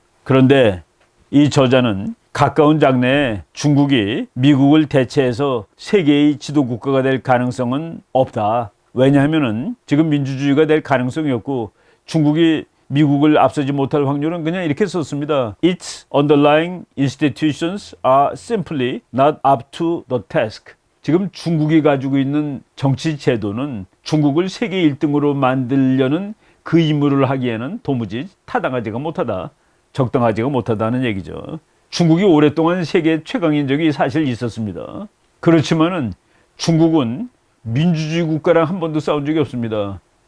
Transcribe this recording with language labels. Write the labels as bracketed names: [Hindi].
[Korean] 그런데 이 저자는 가까운 장래에 중국이 미국을 대체해서 세계의 지도 국가가 될 가능성은 없다. 왜냐하면은 지금 민주주의가 될 가능성이 없고 중국이 미국을 앞서지 못할 확률은 그냥 이렇게 썼습니다. [English] Its underlying institutions are simply not up to the task. [Korean] 지금 중국이 가지고 있는 정치 제도는 중국을 세계 1등으로 만들려는 그 임무를 하기에는 도무지 타당하지가 못하다. 적당하지가 못하다는 얘기죠. 중국이 오랫동안 세계 최강인 적이 사실 있었습니다. 그렇지만은 중국은 민주주의 국가랑 한 번도 싸운 적이 없습니다.